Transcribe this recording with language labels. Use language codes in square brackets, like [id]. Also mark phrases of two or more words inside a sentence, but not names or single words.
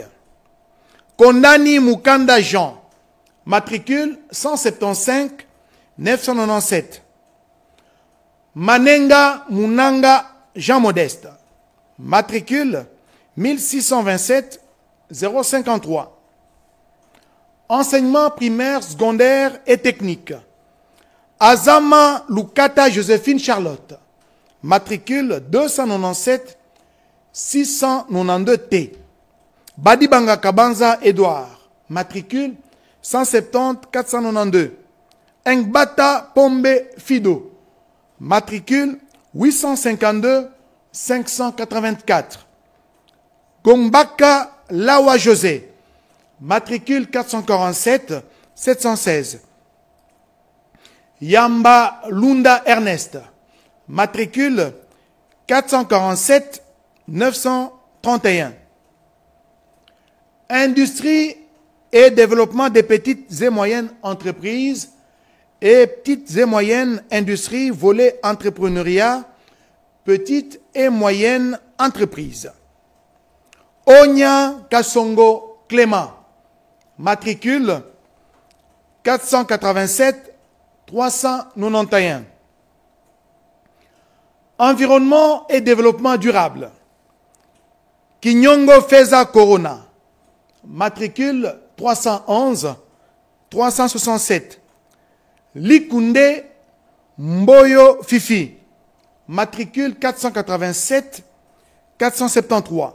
[fr] Kondani Mukanda Jean, matricule 175 997. Manenga Munanga Jean Modeste, matricule 1627 053. Enseignement primaire, secondaire et technique. Azama Lukata Joséphine Charlotte, matricule 297 692 T. Badibanga Kabanza Edouard, matricule 170 492. Engbata Pombe Fido, matricule 852 584. Gombaka Lawa José, matricule 447 716. Yamba Lunda Ernest, matricule 447 931. Industrie et développement des petites et moyennes entreprises et petites et moyennes industries, volet entrepreneuriat, petites et moyennes entreprises. Onya Kasongo Clément, matricule 487 391. Environnement et développement durable. Kinyongo Feza Corona, matricule 311 367. Likunde Mboyo Fifi, matricule 487 473.